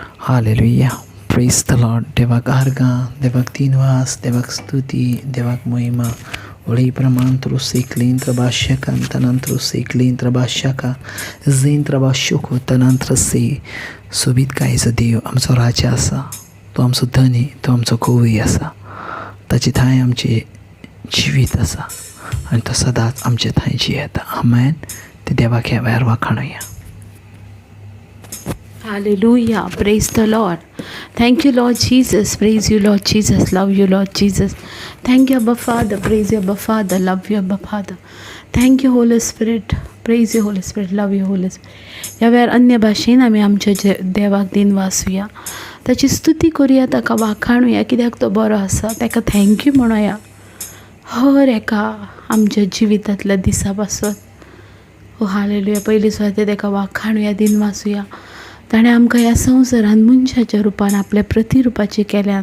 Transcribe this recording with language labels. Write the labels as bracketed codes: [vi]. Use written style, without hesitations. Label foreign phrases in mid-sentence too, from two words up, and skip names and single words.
[en] Hallelujah. Praise the Lord. [kok] देवाक आर्गां, देवाक तीनवास, देवाक स्तुती, देवाक महिमा. Olhei para mantro ciclin trabalha cantanantro ciclin trabalha zin trabalhuco tanantra se subit कायचो देव आमचो राजा आसा. तो आमचो धनी, तो आमचो कवी आसा. ताची थांय आमचे जिवीत आसा आनी तो सदांच आमचे थंय जियेता. आमेन. ते देवाक ह्या वेळार वाखाणुया. [en] Hallelujah. Praise the Lord. Thank you, Lord Jesus. Praise you, Lord Jesus. Love you, Lord Jesus. Thank you, Abba Father. Praise you, Abba Father. Love you, Abba Father. Thank you, Holy Spirit. Praise you, Holy Spirit. Love you, Holy Spirit. [kok] ह्या वेळार अन्य भाशेन आमी आमच्या देवाक दिन वाचुया, ताची स्तुती करुया, ताका वाखाणुया, कित्याक तो बरो आसा. ताका थँक्यू म्हणुया हर एका आमच्या जिवितांतल्या दिसा पासून. ओ हालेलुया. पयलीं सुवातेर ताका वाखाणुया, दिन वाचुया. ताणें आमकां ह्या संवसारान मनशाच्या रुपान आपल्या प्रतिरुपाचें केल्यान.